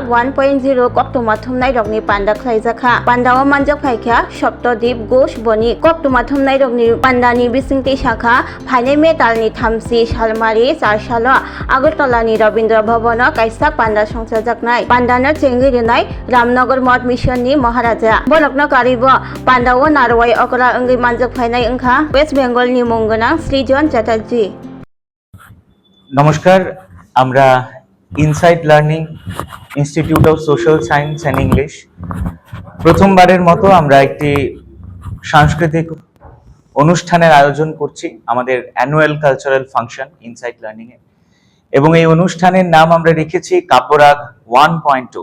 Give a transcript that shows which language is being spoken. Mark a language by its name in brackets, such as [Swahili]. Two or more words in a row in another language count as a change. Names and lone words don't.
[Kok Borok] 1.0 koktumathumnai rokni panda khlaijaka pandawa manjak phaikha Saptadip Ghosh boni koktumathumnai rokni pandani bisingte shakha phaine me talni thamsi salmari sarsalo Agartala ni Rabindra Bhavana kaisak panda songsajaknai pandana chengirinai Ramnagar Mod Mission ni Maharaja bonokna karibo pandawa narwai okra angi manjak phainai angkha West Bengal ni মঙ্গনা সৃজন চ্যাটার্জি। [Bangla] নমস্কার, আমরা ইনসাইট লার্নিং ইনস্টিটিউট অফ সোশ্যাল সায়েন্স অ্যান্ড ইংলিশ প্রথমবারের মতো আমরা একটি সাংস্কৃতিক অনুষ্ঠানের আয়োজন করছি আমাদের [English] annual cultural function [Bangla] ইনসাইট লার্নিং এ, এবং এই অনুষ্ঠানের নাম আমরা রেখেছি কাব্যরাগ 1.2।